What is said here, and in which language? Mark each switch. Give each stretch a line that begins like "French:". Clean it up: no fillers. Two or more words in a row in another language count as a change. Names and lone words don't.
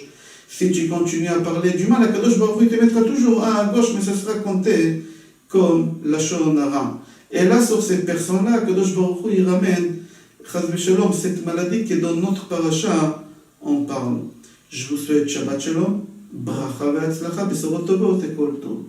French: Si tu continues à parler du mal, Akadosh Baruch Hu te mettra toujours 1 à gauche, mais ça sera compté comme
Hebrew: לשון הרע.
French: Et là, sur cette personne-là, Akadosh Baruch Hu, il ramène
Hebrew: חס ושלום,
French: cette maladie qui est dans notre paracha, on parle. Je vous souhaite
Hebrew: שבת שלום, ברכה והצלחה, בשורות טובות
French: et
Hebrew: כל טוב.